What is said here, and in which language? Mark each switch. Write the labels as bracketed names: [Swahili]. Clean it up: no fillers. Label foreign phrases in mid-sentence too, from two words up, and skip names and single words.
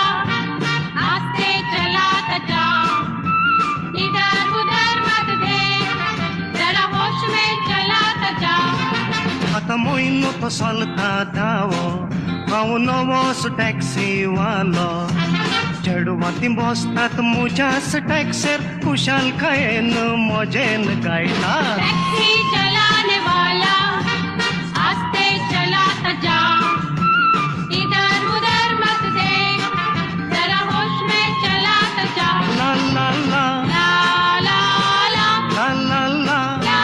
[Hindi] आस्ते चलाता जा इधर उधर मत देख जरा होश में चलाता जा [Konkani] आतां म्हयनो तो चलता दावो हांव नवोच टॅक्सीवालो चेडवाती बसतात म्हज्याच टॅक्सीर खुशालकायेन मजेन गायतात [Hindi] टैक्सी चलाने वाला आस्ते चलाता जा इधर उधर मत देख जरा होश में चलाता जा ला ला ला ला ला ला ला ला ला